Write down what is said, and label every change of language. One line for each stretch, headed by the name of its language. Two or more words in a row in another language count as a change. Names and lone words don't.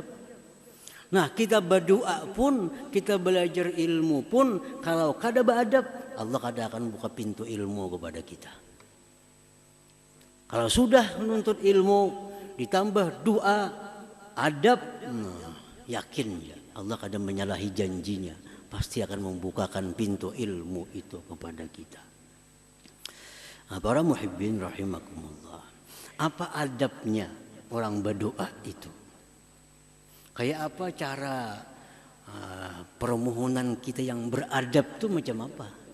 Banjar: Nah kita berdoa pun, kita belajar ilmu pun, kalau kada beradab, Allah kada akan buka pintu ilmu kepada kita.
Indonesian: Kalau sudah menuntut ilmu, ditambah doa, adab, nah,
Banjar: yakin ya Allah kada menyalahi janjinya, pasti akan membukakan pintu ilmu itu kepada kita.
Indonesian: Nah, para
Arabic: محبين رحمكم الله,
Indonesian: apa adabnya orang berdoa itu? Kayak apa cara permohonan kita yang beradab itu macam apa?